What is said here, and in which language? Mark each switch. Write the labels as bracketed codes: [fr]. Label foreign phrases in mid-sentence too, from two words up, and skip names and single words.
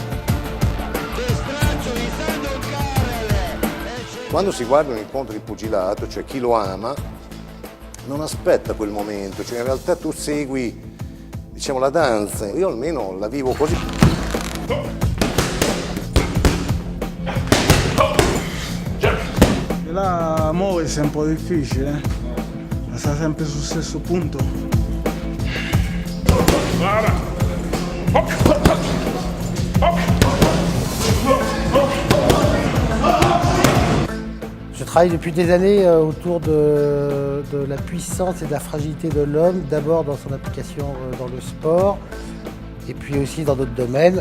[it] Quando si guarda un incontro di pugilato, cioè chi lo ama, non aspetta quel momento, cioè in realtà tu segui, diciamo, la danza, io almeno la vivo così. E là muoversi è un po' difficile, sta sempre sul stesso punto. [fr] Je travaille depuis des années autour de la puissance et de la fragilité de l'homme, d'abord dans son application dans le sport, et puis aussi dans d'autres domaines.